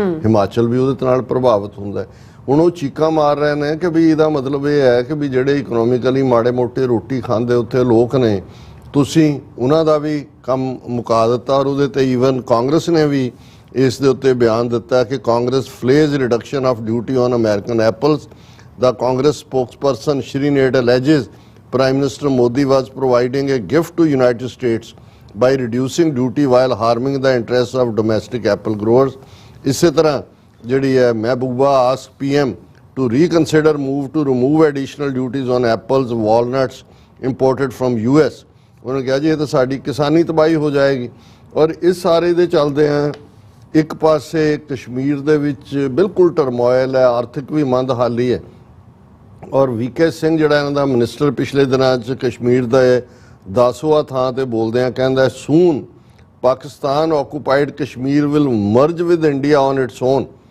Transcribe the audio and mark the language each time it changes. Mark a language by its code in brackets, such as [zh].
[pa] ਹਿਮਾਚਲ ਵੀ ਉਹਦੇ ਨਾਲ ਪ੍ਰਭਾਵਿਤ ਹੁੰਦਾ ਹੈ। ਹੁਣ ਉਹ ਚੀਕਾਂ ਮਾਰ ਰਹੇ ਨੇ ਕਿ ਵੀ ਇਹਦਾ ਮਤਲਬ ਇਹ ਹੈ ਕਿ ਵੀ ਜਿਹੜੇ ਇਕਨੋਮਿਕਲੀ ਮਾੜੇ ਮੋਟੇ ਰੋਟੀ ਖਾਂਦੇ ਉੱਥੇ ਲੋਕ ਨੇ, ਤੁਸੀਂ ਉਹਨਾਂ ਦਾ ਵੀ ਕੰਮ ਮੁਕਾ ਦਿੱਤਾ। ਔਰ ਉਹਦੇ ਤੇ ਈਵਨ ਕਾਂਗਰਸ ਨੇ ਵੀ ਇਸ ਦੇ ਉੱਤੇ ਬਿਆਨ ਦਿੱਤਾ ਕਿ [en] Congress flays reduction of duty on American apples. ਦਾ Congress spokesperson Shri ਨੇਡ alleges Prime Minister Modi was providing a gift to United States by reducing duty while harming the interests of domestic apple growers. [pa] ਇਸੇ ਤਰ੍ਹਾਂ ਜਿਹੜੀ ਹੈ [en] Mehbooba asked PM to reconsider move to remove additional duties on apples, walnuts imported from US. [pa] ਉਹਨੇ ਕਿਹਾ ਜੀ ਇਹ ਤਾਂ ਸਾਡੀ ਕਿਸਾਨੀ ਤਬਾਹੀ ਹੋ ਜਾਏਗੀ। ਔਰ ਇਸ ਸਾਰੇ ਦੇ ਚੱਲਦੇ ਆ ਇੱਕ ਪਾਸੇ ਕਸ਼ਮੀਰ ਦੇ ਵਿੱਚ ਬਿਲਕੁਲ ਟਰਮੋਇਲ ਹੈ, ਆਰਥਿਕ ਵੀ ਮੰਦਹਾਲੀ ਹੈ। ਔਰ VK ਸਿੰਘ ਜਿਹੜਾ ਇਹਨਾਂ ਦਾ ਮਿਨਿਸਟਰ ਪਿਛਲੇ ਦਿਨਾਂ 'ਚ ਕਸ਼ਮੀਰ ਦਾ 10ਵਾਂ ਥਾਂ ਤੇ ਬੋਲਦੇ ਆ ਕਹਿੰਦਾ [en] Soon Pakistan occupied Kashmir will merge with India on its own.